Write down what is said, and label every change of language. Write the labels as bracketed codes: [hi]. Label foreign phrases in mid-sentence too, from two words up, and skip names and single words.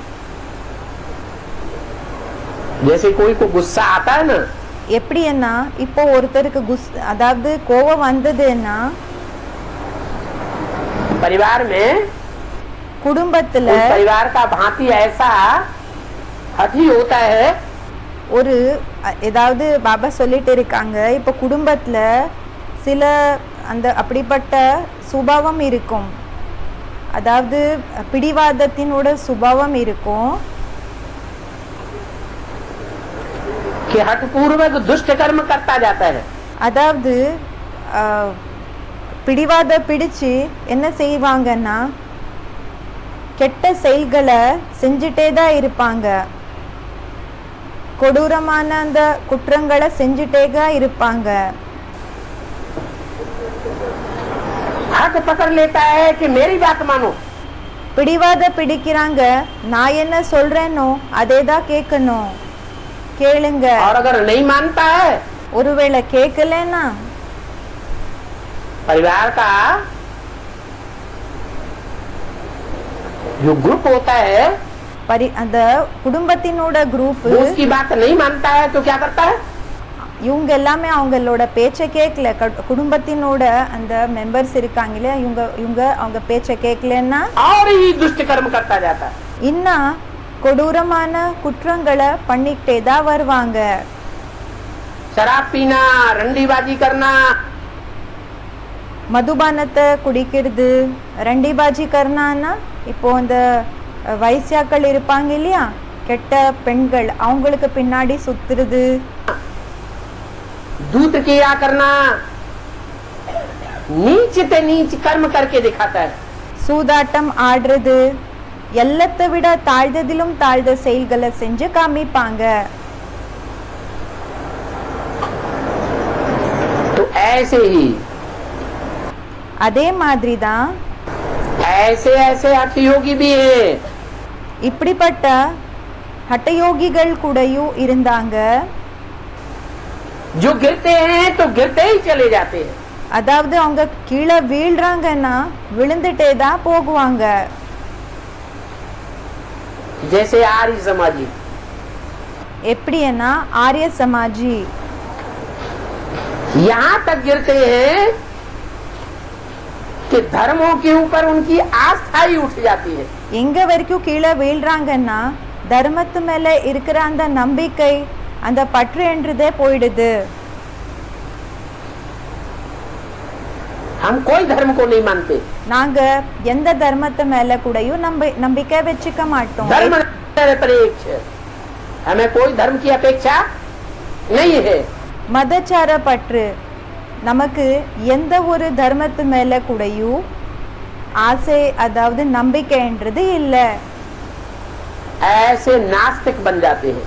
[hi] जैसे कोई को गुस्सा आता है ना, [ta] எப்படின்னா இப்போ ஒருத்தருக்கு அதாவது கோபம் வந்ததுன்னா [hi] परिवार में [ta] குடும்பத்துல [hi] उस परिवार का भांति ऐसा हठी होता है, [ta] ஒரு ஏதாவது பாபா சொல்லிட்டு இருக்காங்க, இப்போ குடும்பத்துல சில அந்த அப்படிப்பட்ட சுபாவம் இருக்கும், அதாவது பிடிவாதத்தினோட சுபாவம் இருக்கும். [hi] कि हठपूर्वक दुष्ट कर्म करता जाता है. [ta] அதாவது பிடிவாத பிடிச்சு என்ன செய்வாங்கன்னா கெட்ட செயல்களை செஞ்சுட்டே தான் இருப்பாங்க, கொடூரமான அந்த குற்றங்களை செஞ்சுட்டே தான் இருப்பாங்க. [hi] हक पकड़ लेता है कि मेरी बात मानो. [ta] பிடிவாத பிடிக்கிறாங்க. நான் என்ன சொல்றேனோ அதே தான் கேட்கணும். கேளுங்க. [hi] और अगर नहीं मानता है, [ta] ஒருவேளை கேட்கலன்னா [hi] परिवार का जो ग्रुप होता है [ta] அந்த குடும்பத்தினோட குரூப் [hi] वो उसकी बात नहीं मानता है तो क्या करता है? [ta] இவங்க எல்லாமே அவங்களோட பேச்சை கேட்கல. குடும்பத்தினோட அந்த மெம்பர்ஸ் இருக்காங்க இல்லையா, இவங்க அவங்க பேச்சை கேட்கலன்னா [hi] और ही दुष्ट कर्म करता जाता है. [ta] இன்னும் கொடூரமான குற்றங்களை பண்ணிக்கிட்டே தான் வருவாங்க. [hi] शराब पीना, रंडीबाजी करना, [ta] மதுபானத்தை குடிக்கிறது, [hi] रंडीबाजी करना [ta] இப்போ அந்த வைசியாக்கள் இருப்பாங்க இல்லையா, கெட்ட பெண்கள், அவங்களுக்கு பின்னாடி சுத்துறது, [hi] दूध किया करना, नीच ते नीच कर्म करके दिखाता है. [ta] சூதாட்டம் ஆடுறது, எல்லாத்தை விட தாழ்ந்ததிலும் தாழ்ந்த செயல்களை செஞ்சு காமிப்பாங்க. [hi] तो ऐसे ही [ta] அதே மாதிரி தான் [hi] ऐसे ऐसे हठयोगी भी हैं [ta] இப்படிப்பட்ட ஹட்டயோகிகள் கூடயும் இருந்தாங்க. [hi] जो गिरते हैं तो गिरते ही चले जाते हैं. [ta] அதாவது அவங்க கீழே வீழ்றாங்கன்னா விழுந்துட்டே தான் போகுவாங்க. [hi] जैसे आर्य समाजी, [ta] எப்படின்னா ஆரிய சமாஜி [hi] यहाँ तक गिरते हैं कि धर्मों के ऊपर उनकी आस्था ही उठ जाती है. [ta] எங்க வரைக்கும் கீழே வீழ்றாங்கன்னா தர்மத்து மேல இருக்கிற அந்த நம்பிக்கை, அந்த பற்று என்றதே போயிடுது. [hi] हम कोई धर्म को नहीं मानते. [ta] நாங்க எந்த தர்மத்து மேல கூடயும் நம்பிக்கை வச்சுக்க மாட்டோம். [hi] धर्म निरपेक्ष है. हमें कोई धर्म की अपेक्षा नहीं है. [ta] மதச்சார பற்று, நமக்கு எந்த ஒரு தர்மத்து மேல கூடயும் ஆசை, அதாவது நம்பிக்கைன்றது இல்லை. [hi] ऐसे नास्तिक बन जाते हैं.